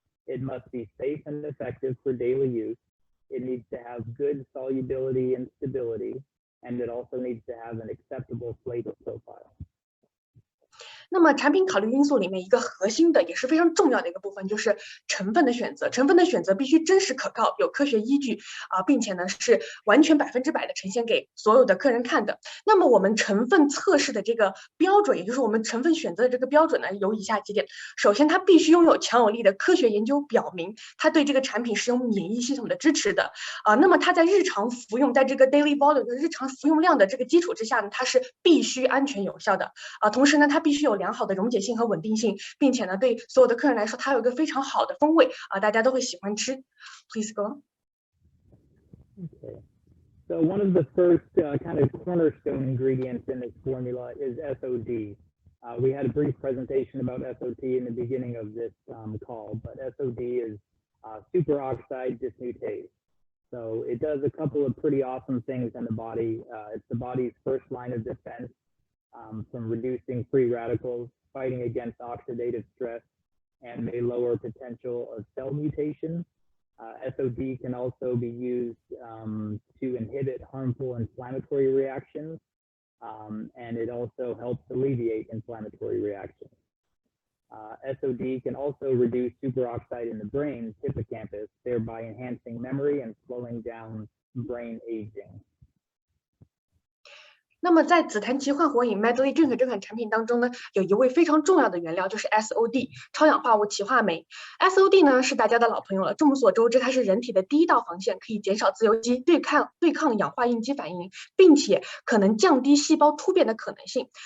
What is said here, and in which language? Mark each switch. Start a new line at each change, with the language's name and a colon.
English: It must be safe and effective for daily use. It needs to have good solubility and stability, and it also needs to have an acceptable flavor profile.
Chinese: 那么产品考虑因素里面一个核心的也是非常重要的一个部分，就是成分的选择。成分的选择必须真实可靠，有科学依据并且呢是完全100%的呈现给所有的客人看的。那么我们成分测试的这个标准，也就是我们成分选择的这个标准呢，有以下几点。首先，它必须拥有强有力的科学研究表明，它对这个产品是有免疫系统的支持的那么它在日常服用，在这个
English: daily volume
Chinese: 的日常服用量的这个基础之下呢，它是必须安全有效的同时呢，它必须有良好的溶解性和稳定性，并且呢，对所有的客人来说，它有一个非常好的风味大家都会喜欢吃。
English: Please go on. Okay. So one of the first kind of cornerstone ingredients in this formula is SOD. We had a brief presentation about SOD in the beginning of this call, but SOD is Superoxide Dismutase. So it does a couple of pretty awesome things in the body. It's the body's first line of defense from reducing free radicals, fighting against oxidative stress, and may lower potential of cell mutation. SOD can also be used to inhibit harmful inflammatory reactions, and it also helps alleviate inflammatory reactions. SOD can also reduce superoxide in the brain, hippocampus, thereby enhancing memory and slowing down brain aging.
Chinese: 那么在紫檀其焕活饮 Medley Drink 这款产品当中呢，有一味非常重要的原料就是 SOD 超氧化物歧化酶。 SOD 呢是大家的老朋友了，众所周知，它是人体的第一道防线，可以减少自由基，对抗氧化应激反应，并且可能降低细胞突变的可能性。